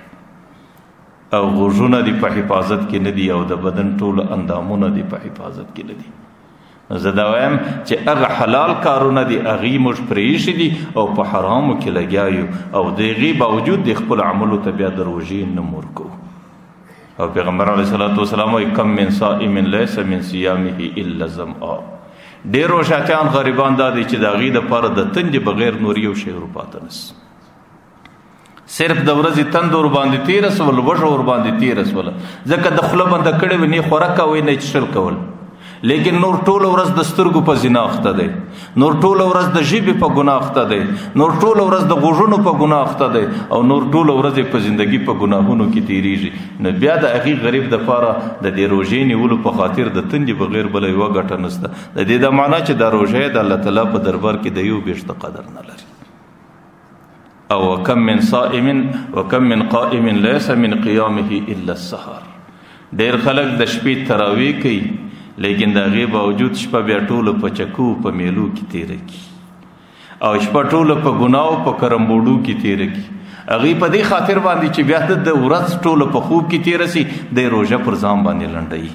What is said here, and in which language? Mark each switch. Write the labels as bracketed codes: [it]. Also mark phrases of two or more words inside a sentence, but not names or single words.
[ps] او غوږونه دې په حفاظت کې نه دي، او د بدن ټوله اندامونه دې په حفاظت کې نه دي. زه دا وایم چې هغه حلال کارونه دي هغې موږ پرېښي دي او په حرامو کې لګیا یو، او د هغې باوجود د خپلو عملو ته بیا د روژې نه ورکوو. او پیغمبر [ar] علیه الصلاة والسلام [ps] وایي [ar] کم من صائم لیس من صیامه الا ظمآ. [ps] ډېر روژاتیان غریبان دا دی چې د هغې دپاره د تندې بغیر نور یو شی ورپاته نس، صرف د ورځې تند ورباندې تېره سول، وږه ورباندې تېره سوله، ځکه د خوله بنده کړې وي، نه خوراک کوئ نه څښل کول، لیکن نور ټوله ورځ د سترګو په زنا اخته دی، نور ټوله ورځ د ژبې په ګناه اخته دی، نور ټوله ورځ د غوږونو په ګناه اخته دی، او نور ټوله ورځ په زندګي په ګناهونو کې تېرېږي. نو بیا د هغې غریب دپاره د دې روژې نیولو په خاطر د تندې بغیر بله یوه ګټه نشته. د دې دا معنا چې دا روژه د الله تعالی په دربار کې د یو بېشته قدر نه لري. [ar] او وکم من صائم وکم من قائم لیس من قیامه الا السحر. [ps] ډېر خلک د شپې تراویح کوي، لیکن د هغې باوجود شپه بیا ټوله په چکو په میلو کې تېره کړي، او شپه ټوله په ګناو په کرمبوډو کې تېره کړي. هغې په دې خاطر باندې چې بیا د ورځ ټوله په خوب کې تېره سي، د روژه پر ځان باندې لنډوي.